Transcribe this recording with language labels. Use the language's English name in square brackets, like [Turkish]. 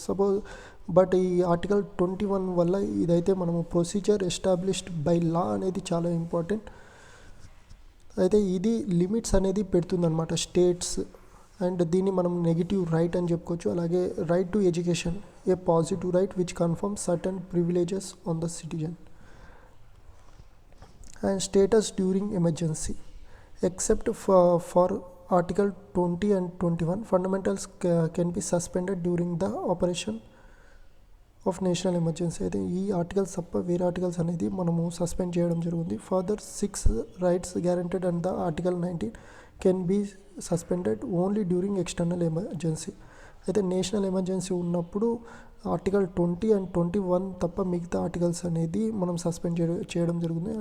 [Telugu] Suppose but ఈ article 21 వల్ల ఇదైతే మనము ప్రొసీజర్ ఎస్టాబ్లిష్డ్ బై లా అనేది చాలా ఇంపార్టెంట్. అయితే ఇది లిమిట్స్ అనేది పెడుతుందన్నమాట స్టేట్స్, అండ్ దీన్ని మనం నెగిటివ్ రైట్ అని చెప్పుకోవచ్చు. [English] అలాగే right to education, a positive right which confirm certain privileges on the citizen. And status during emergency, except for article 20 and 21, fundamentals can be suspended during the operation of national emergency. [Telugu] అయితే ఈ articles తప్ప వేరే articles అనేది మనము suspend చేయడం జరుగుతుంది. [English] Further 6 rights guaranteed and the article 19 can be suspended only during external emergency. [Telugu] అయితే national emergency ఉన్నప్పుడు ఆర్టికల్ 20 అండ్ 21 తప్ప మిగతా ఆర్టికల్స్ అనేది మనం సస్పెండ్ చేయడం జరుగుతుంది.